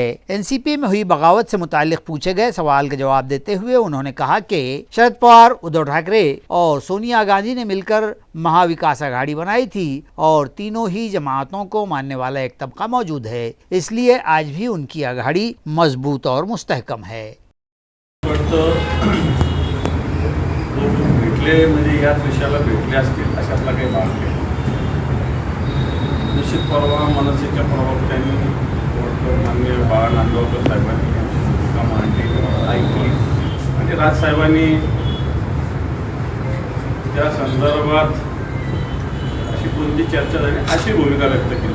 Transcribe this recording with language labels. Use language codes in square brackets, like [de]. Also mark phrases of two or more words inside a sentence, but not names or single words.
[ur] NCP میں ہوئی بغاوت سے متعلق پوچھے گئے سوال کا جواب دیتے ہوئے انہوں نے کہا کہ شرد پوار، ادھو ٹھاکرے اور سونیا گاندھی نے مل کر مہاوکاس اگاڑی بنائی تھی اور تینوں ہی جماعتوں کو ماننے والا ایک طبقہ موجود ہے، اس لیے آج بھی ان کی اگاڑی مضبوط اور مستحکم ہے۔ [mr] भेटले म्हणजे याच विषयाला भेटले असतील अशातला काही भाग नाही। निश्चित परवा मनसेच्या प्रवक्त्यांनी माननीय बाळा नांदगावकर साहेबांनी भूमिका मांडली, ऐकली आणि राजसाहेबांनी त्या संदर्भात अशी कोणती चर्चा झाली अशी भूमिका व्यक्त केली।